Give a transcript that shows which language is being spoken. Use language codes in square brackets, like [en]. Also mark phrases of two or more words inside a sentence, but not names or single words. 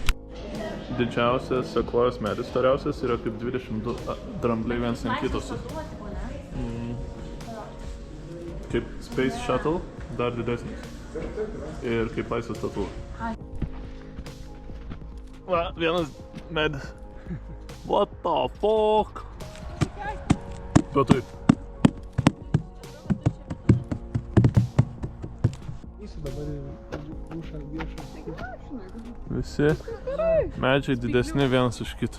[lt] Didžiausias sekvojos medis, storiausias, yra kaip 22 drambliai viens ant kitos. Kaip Space Shuttle, dar didesnis. Ir kaip laisvės statula. Va, vienas medis. [en] What the fuck? [lt] Bet taip. Visi medžiai didesni vienas už kitą.